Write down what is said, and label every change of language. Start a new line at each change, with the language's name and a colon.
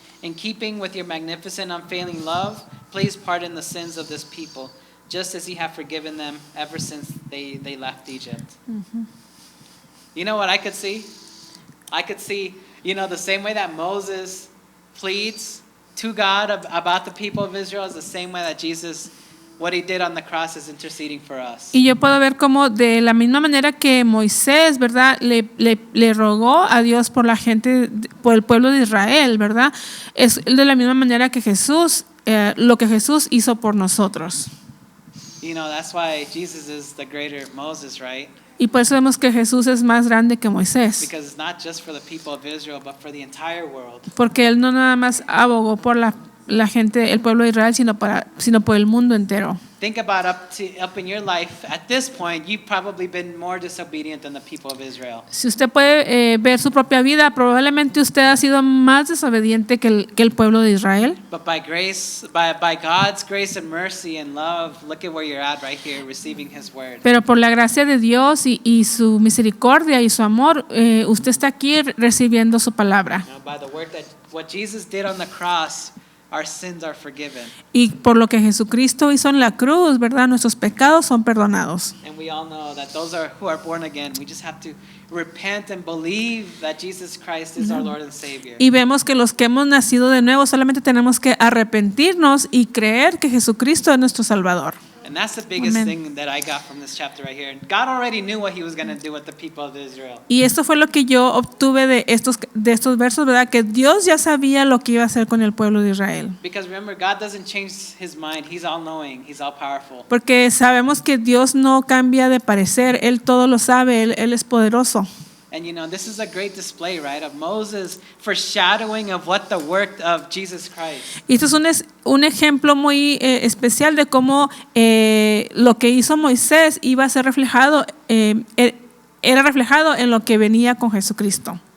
English: In keeping with your magnificent, unfailing love, please pardon the sins of this people, just as you have forgiven them ever since they left Egypt. Ujú. You know what I could see? I could see, the same way that Moses pleads to God about the people of Israel is the same way that Jesus, what he did on the cross, is interceding for us.
Spanish: Y yo puedo ver cómo de la misma manera que Moisés, ¿verdad? Le rogó a Dios por la gente, por el pueblo de Israel, ¿verdad? Es de la misma manera que Jesús, lo que Jesús hizo por nosotros.
English: That's why Jesus is the greater Moses, right?
Spanish: Y por eso vemos que Jesús es más grande que Moisés.
English: Because it's not just for the people of Israel, but for the entire world.
Spanish: Porque él no nada más abogó por la gente, el pueblo de Israel, sino por el mundo entero.
English: Think about up in your life. At this point, you've probably been more disobedient than the people of Israel.
Spanish: Si usted puede ver su propia vida, probablemente usted ha sido más desobediente que el pueblo de Israel.
English: But by grace, by God's grace and mercy and love, look at where you're at right here, receiving His word.
Spanish: Pero por la gracia de Dios y su misericordia y su amor, usted está aquí recibiendo su palabra.
English: By the work that what Jesus did on the cross, our sins are forgiven.
Spanish: Y por lo que Jesucristo hizo en la cruz, ¿verdad? Nuestros pecados son perdonados.
English: And we all know that those who are born again, we just have to repent and believe that Jesus Christ is our Lord and Savior.
Spanish: Y vemos que los que hemos nacido de nuevo solamente tenemos que arrepentirnos y creer que Jesucristo es nuestro Salvador.
English: And that's the biggest Amen. thing that I got from this chapter right here. God already knew what he was going to do with the people of Israel.
Spanish: Y esto fue lo que yo obtuve de estos versos, ¿verdad? Que Dios ya sabía lo que iba a hacer con el pueblo de Israel.
English: Because remember, God doesn't change his mind. He's all knowing. He's all powerful.
Spanish: Porque sabemos que Dios no cambia de parecer, Él todo lo sabe, Él es poderoso.
English: And this is a great display, right, of Moses foreshadowing of what the work of Jesus Christ.
Spanish: Y esto es un ejemplo muy especial de cómo lo que hizo Moisés iba a ser reflejado, era reflejado en lo que venía con Jesucristo.